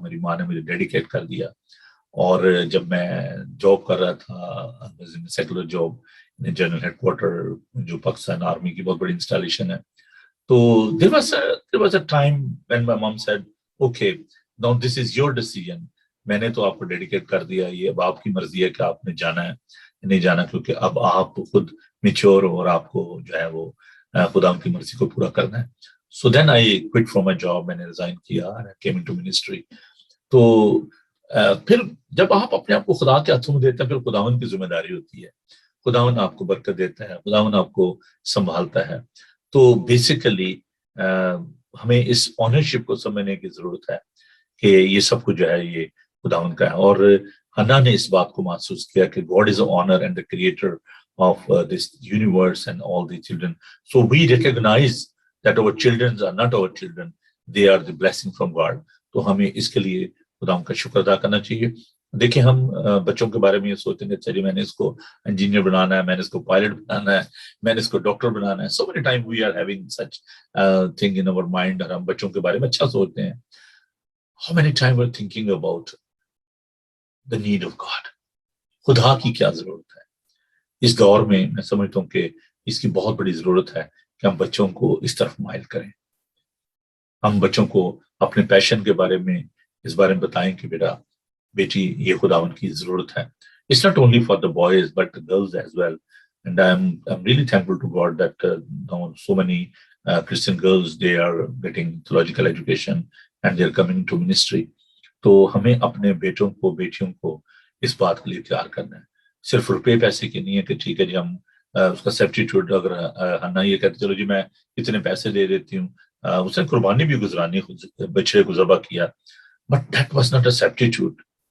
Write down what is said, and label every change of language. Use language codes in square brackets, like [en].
[ur] میری ماں نے مجھے ڈیڈیکیٹ کر دیا, اور جب میں جاب کر رہا تھا, secular job, general head quarter جو پاکستان آرمی کی بہت بڑی انسٹالیشن ہے, تو [en] there was a time when my mom said, okay, now this is your decision. [ur] میں نے تو آپ کو ڈیڈیکیٹ کر دیا, یہ اب آپ کی مرضی ہے کہ آپ نے جانا ہے نہیں جانا, کیونکہ اب آپ خود میچور اور آپ کو جو ہے وہ خدا کی مرضی کو پورا کرنا ہے. [en] So then I quit from my job, [ur] میں نے ریزائن کیا, [en] I came into ministry. [ur] تو پھر جب آپ اپنے آپ کو خدا کے ہاتھوں میں دیتے ہیں, پھر خداوند کی ذمہ داری ہوتی ہے, خداوند آپ کو برکت دیتا ہے, خداوند آپ کو سنبھالتا ہے. تو بیسیکلی ہمیں اس آنرشپ کو سمجھنے کی ضرورت ہے کہ یہ سب کچھ جو ہے یہ خداوند کا ہے. اور حنا نے اس بات کو محسوس کیا کہ [en] God is the honor and the creator of this universe and all the children. So we recognize that our children are not our children, they are the blessing from God. [ur] تو ہمیں اس کے لیے خداوند کا شکر ادا کرنا چاہیے. دیکھیں, ہم بچوں کے بارے میں یہ سوچتے ہیں کہ میں نے اس کو انجینئر بنانا ہے, میں نے اس کو پائلٹ بنانا ہے, میں نے اس کو ڈاکٹر بنانا ہے. [en] So many times we are having such thing in our mind, [ur] اور ہم بچوں کے بارے میں اچھا سوچتے ہیں. [en] How many times we're thinking about the need of God? [ur] خدا کی کیا ضرورت ہے اس دور میں؟ میں سمجھتا ہوں کہ اس کی بہت بڑی ضرورت ہے کہ ہم بچوں کو اس طرف مائل کریں. ہم بچوں کو اپنے پیشن کے بارے میں اس بارے میں بتائیں کہ بیٹا بیٹی یہ خداوند کی ضرورت ہے. [en] It's not only for the boys but the girls as well. And I'm really thankful to God that so many Christian girls, they are getting theological education and they are coming to ministry. [ur] تو ہمیں اپنے بیٹوں کو بیٹیوں کو اس بات کے لیے تیار کرنا ہے. صرف روپے پیسے کی نہیں ہے کہ ٹھیک ہے جی ہم اس کا سبسٹیٹیوٹ, اگر ہنا یہ کہتے چلو جی میں اتنے پیسے دے دیتی ہوں, اس نے قربانی بھی گزرانی, بچڑے کو ذبح کیا, [en] But that was not a substitute.